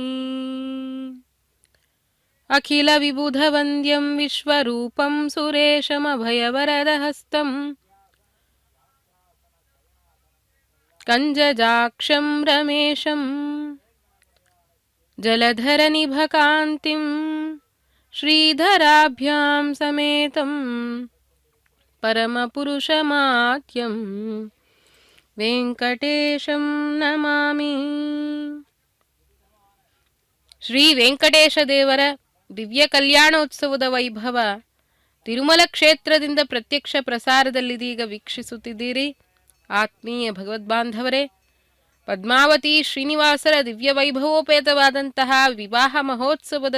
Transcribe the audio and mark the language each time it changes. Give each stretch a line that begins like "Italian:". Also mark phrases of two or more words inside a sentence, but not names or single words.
Sanskrit: అఖిల విబుధవంద్యం విశ్వరూపం సురేశమభయవరదహస్తం కంజజాక్షం రమేశం జలధరనిభకాంతిం శ్రీధరాభ్యాం సమేతం పరమపురుషమాత్యం వెంకటేశం నమామి.
Kannada: ಶ್ರೀ ವೆಂಕಟೇಶ ದೇವರ ದಿವ್ಯ ಕಲ್ಯಾಣೋತ್ಸವದ ವೈಭವ ತಿರುಮಲ ಕ್ಷೇತ್ರದಿಂದ ಪ್ರತ್ಯಕ್ಷ ಪ್ರಸಾರದಲ್ಲಿದೀಗ ವೀಕ್ಷಿಸುತ್ತಿದ್ದೀರಿ. ಆತ್ಮೀಯ ಭಗವದ್ಬಾಂಧವರೇ, ಪದ್ಮಾವತಿ ಶ್ರೀನಿವಾಸರ ದಿವ್ಯ ವೈಭವೋಪೇತವಾದಂತಹ ವಿವಾಹ ಮಹೋತ್ಸವದ